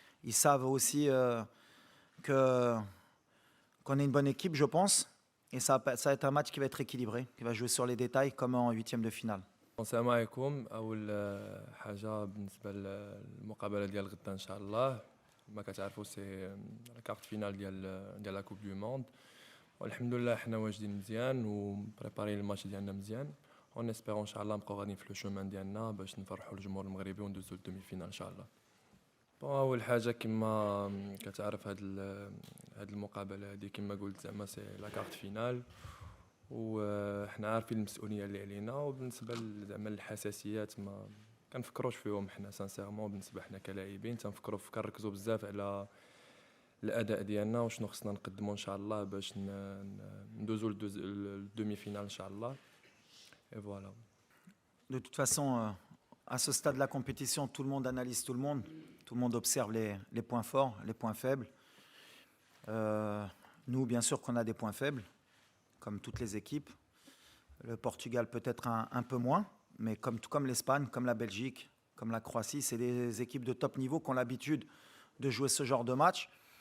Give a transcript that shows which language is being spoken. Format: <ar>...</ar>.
<fr>Ils savent aussi qu'on est une bonne équipe, je pense. Et ça va être un match qui va être équilibré, qui va jouer sur les détails comme en huitième de finale.</fr> <ar>السلام عليكم. اول حاجه بالنسبه للمقابله ديال غدا ان شاء الله، ما كتعرفوا</ar> <fr>سي لا كارت فينال</fr> <ar>ديال</ar> <fr>لا كوب دو موند،</fr> <ar>والحمد لله حنا واجدين مزيان وبريبارين الماتش ديالنا مزيان،</ar> <fr>اون اسبيرون</fr> <ar>ان شاء الله نبقاو غاديين في لو شومان ديالنا باش نفرحوا الجمهور المغربي وندوزو للدومي فينال ان شاء الله. اول حاجه كما كتعرف هاد المقابله هذه كما قلت زعما</ar> <fr>سي لا كارت فينال،</fr> <ar>وحنا عارفين المسؤوليه اللي علينا، وبالنسبه زعما الحساسيات ما كنفكروش فيهم حنا</ar> <fr>سانسيرمون.</fr> <ar>بالنسبه حنا كلاعبين كنركزوا بزاف على الاداء ديالنا وشنو خصنا نقدموا ان شاء الله باش ندوزو للدومي فينال ان شاء الله.</ar> <fr>Et voilà. De toute façon, à ce stade de la compétition, tout le monde analyse tout le monde observe les points forts, les points faibles. Nous, bien sûr qu'on a des points faibles, comme toutes les équipes. Le Portugal peut-être un peu moins, mais tout comme l'Espagne, comme la Belgique, comme la Croatie, c'est des équipes de top niveau qui ont l'habitude de jouer ce genre de match.</fr>